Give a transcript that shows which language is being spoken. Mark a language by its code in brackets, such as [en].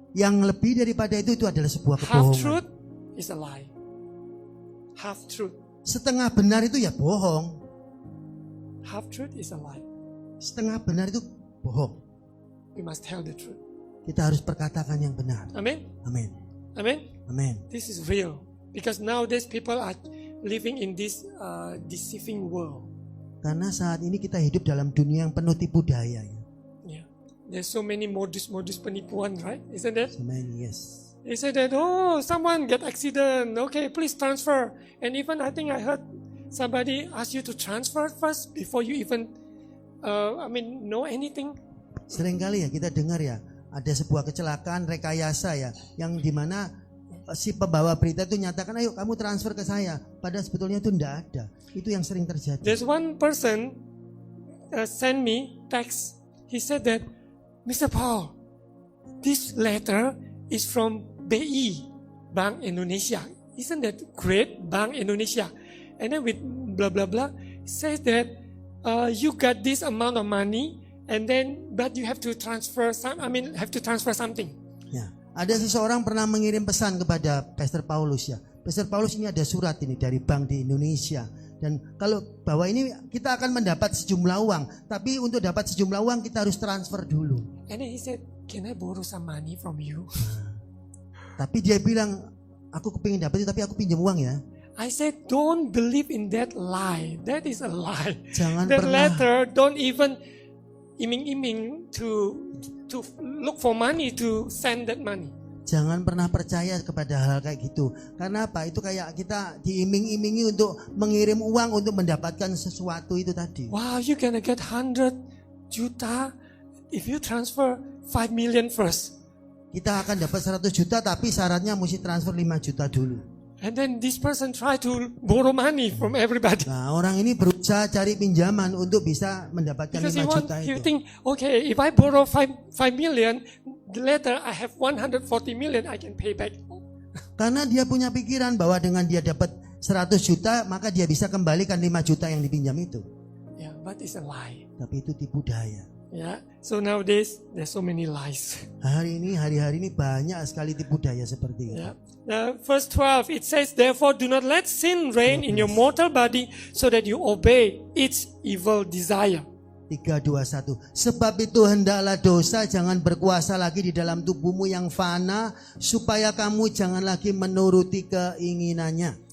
[id] Yang lebih daripada itu adalah sebuah [en] Half [id] kebohongan. [en] truth is a lie. Half truth. [id] Setengah benar itu ya bohong. [en] Half truth is a lie. [id] Setengah benar itu bohong. [en] We must tell the truth. [id] Kita harus perkatakan yang benar. [en] Amen. [id] Amin. [en] Amen. [id] Amin. [en] This is real because nowadays people are living in this deceiving world. [id] Karena saat ini kita hidup dalam dunia yang penuh tipu daya. Ya. [en] Yeah, there's so many [id] modus penipuan, [en] right? Isn't it? Amen. Yes. They say that, oh, someone get accident. Okay, please transfer. And even I think I heard somebody ask you to transfer first before you even, know anything. [id] Seringkali ya kita dengar ya, ada sebuah kecelakaan rekayasa ya, yang dimana si pembawa berita itu nyatakan, ayo kamu transfer ke saya. Padahal sebetulnya itu tidak ada. Itu yang sering terjadi. [en] There's one person sent me text. He said that, Mr. Paul, this letter is from BI, Bank Indonesia. Isn't that great, Bank Indonesia? And then with blah blah blah, says that you got this amount of money, and then but you have to transfer something. [id] Ya, ada seseorang pernah mengirim pesan kepada Pastor Paulus ya. Pastor Paulus, ini ada surat ini dari bank di Indonesia. Dan kalau bahwa ini kita akan mendapat sejumlah uang, tapi untuk dapat sejumlah uang kita harus transfer dulu. [en] And then he said, can I borrow some money from you? [id] Tapi dia bilang, aku kepingin dapat itu, tapi aku pinjam uang ya. [en] I said, don't believe in that lie. That is a lie. [id] Jangan [en] That [id] pernah. [en] letter, don't even iming-iming to look for money to send that money. [id] Jangan pernah percaya kepada hal kayak gitu. Karena apa? Itu kayak kita diiming-imingi untuk mengirim uang untuk mendapatkan sesuatu itu tadi. [en] Wow, you gonna get 100 juta if you transfer 5 million first. [id] Kita akan dapat 100 juta tapi syaratnya mesti transfer 5 juta dulu. [en] And then this person try to borrow money from everybody. [id] Nah, orang ini berusaha cari pinjaman untuk bisa mendapatkan [en] Because [id] 5 juta [en] you [id] itu. [en] think, okay, if I borrow 5 million, later I have 140 million, I can pay back. [id] Karena dia punya pikiran bahwa dengan dia dapat 100 juta, maka dia bisa kembalikan 5 juta yang dipinjam itu. [en] Yeah, but it's a lie. [id] Tapi itu tipu daya. [en] Yeah, so nowadays there's so many lies. [id] Hari ini banyak sekali tipu daya seperti itu. [en] Yeah. Verse 12, it says, therefore do not let sin reign in your mortal body so that you obey its evil desire. [id] 3:21. Sebab itu hendaklah dosa jangan berkuasa lagi di dalam tubuhmu yang fana, supaya kamu jangan lagi menuruti keinginannya.